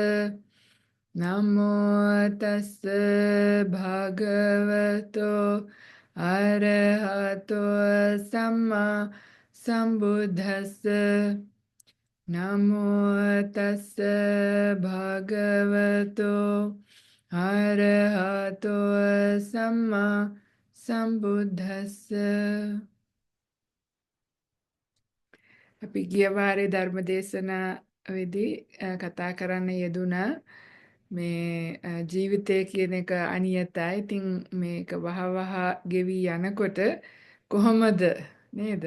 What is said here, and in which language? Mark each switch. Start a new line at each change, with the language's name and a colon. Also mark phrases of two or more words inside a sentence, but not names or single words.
Pali: නමෝ තස්ස භගවතෝ අරහතෝ සම්මා සම්බුද්දස්ස නමෝ තස්ස භගවතෝ අරහතෝ සම්මා සම්බුද්දස්ස.
Sinhala: අපි ගිය වාරේ ධර්ම දේශනාවේදී කතා කරන්න යෙදුනා මේ ජීවිතය කියන එක අනියතයි. ඉතින් මේක වහවහ ගෙවි යනකොට කොහොමද නේද?